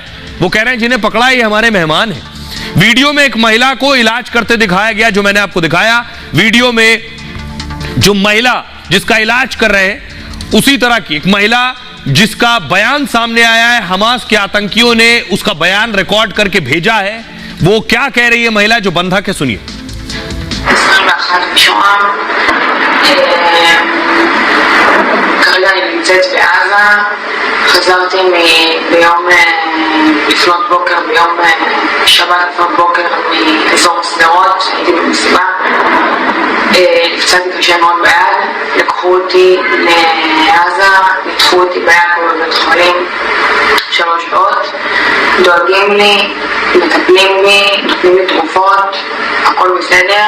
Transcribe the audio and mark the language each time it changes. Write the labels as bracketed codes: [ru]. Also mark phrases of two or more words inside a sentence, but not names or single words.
[hi] वो कह रहे हैं जिन्हें पकड़ा ये हमारे मेहमान हैं। वीडियो में एक महिला को इलाज करते दिखाया गया, जो मैंने आपको दिखाया। वीडियो में जो महिला जिसका इलाज कर रहे हैं, उसी तरह की एक महिला जिसका बयान सामने आया है। हमास के आतंकियों ने उसका बयान रिकॉर्ड करके भेजा है। वो क्या कह रही है महिला, जो बंधक है, सुनिए। [he] כרגע אני נמצאת בעזה, חזרתי ביום לפנות בוקר, ביום שבת לפנות בוקר מאזור שדרות, הייתי במסיבה, נפצעתי קשה מאוד ביד, לקחו אותי לעזה, ניתחו אותי ביד בבית חולים 3 שעות, דואגים לי, מטפלים בי, נותנים לי תרופות, הכל בסדר.